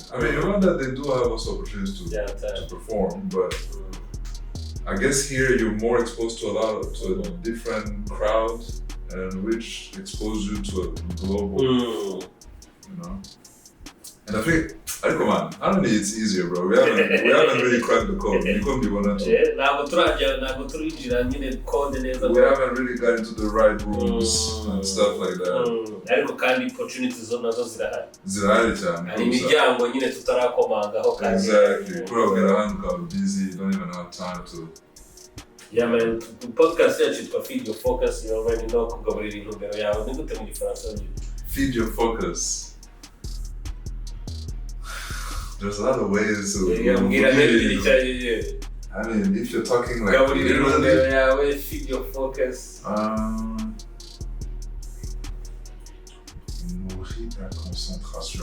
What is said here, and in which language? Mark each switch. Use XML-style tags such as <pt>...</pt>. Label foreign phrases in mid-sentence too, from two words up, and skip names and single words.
<en>Rwanda, they do have also opportunities to perform, but I guess here you're more exposed to a different crowd, and which expose you to a global, you know. And I think, come on, I don't think it's easier, bro. We haven't really cracked the code. You couldn't be one or two. We haven't really got into the right rooms and stuff like that.</en> <rw>Ariko kandi opportunities zo nazo zirahari cyane. Hari imiryango nyine tutarakomangaho kandi.</rw> <en>Exactly.</en> <rw>Kubera ugera ahantu ukaba</rw> <en>busy, you don't even have time to. Yeah man, the podcast</en> <rw>yacu yitwa</rw> <en>Feed Your Focus, you already know</en> <rw>kugaburira intumbero yawe. Ni gute mu Gifaransa nyine?</rw> <en>Feed your focus. There's a lot of ways to. I mean, if you're talking like literally, feed your focus.</en> <fr>Nourrir ta concentration.</fr>